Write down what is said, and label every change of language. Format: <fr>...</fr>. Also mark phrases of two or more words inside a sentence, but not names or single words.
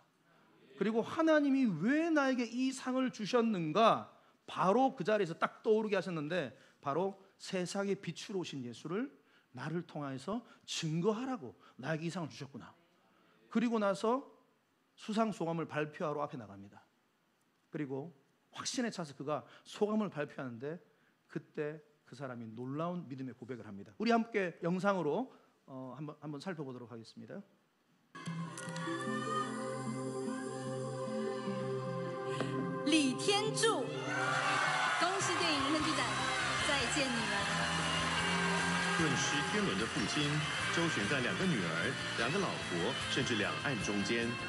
<ko>그리고 하나님이 왜 나에게 이 상을 주셨는가, 바로 그 자리에서 딱 떠오르게 하셨는데, 바로 세상의 빛으로 오신 예수를 나를 통해서 증거하라고 나에게 이 상을 주셨구나. 그리고 나서 수상 소감을 발표하러 앞에 나갑니다. 그리고 확신에 차서 그가 소감을 발표하는데, 그때 그 사람이 놀라운 믿음의 고백을 합니다. 우리 함께 영상으로 한번 살펴보도록 하겠습니다.</ko> <zh>李天柱，恭喜电影《论剧展》再见女儿。顿失天伦的父亲，周旋在2个女儿、2个老婆，甚至两岸中间。</zh>